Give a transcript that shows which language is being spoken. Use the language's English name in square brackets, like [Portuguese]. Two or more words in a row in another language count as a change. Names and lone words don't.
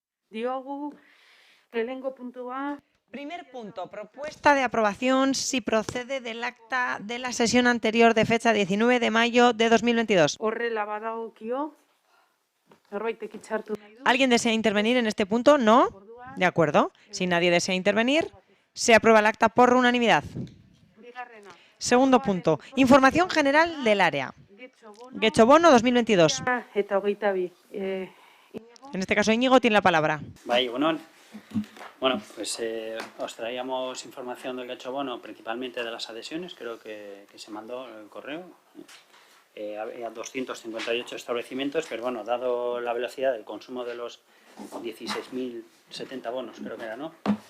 [Basque] Diogu, lehenengo puntua. [Spanish] Primer punto, propuesta de aprobación si procede del acta de la sesión anterior de fecha 19 de mayo de 2022. [Basque] Horrela badagokio. Norbaitek hitzartu nahi du? ¿Alguien desea intervenir en este punto? No. De acuerdo. Si nadie desea intervenir, se aprueba el acta por unanimidad. Bigarrena. [Spanish] Segundo punto, información general del área. Getxo Bono 2022. [Basque] Eta hogeita bi. [Spanish] En este caso, Íñigo tiene la palabra. Bai, bueno, pues os traíamos información del Getxo Bono, principalmente de las adhesiones, creo que se mandó el correo. Había 258 establecimientos, pero bueno, dado la velocidad del consumo de los 16.070 bonos, creo que era, ¿no?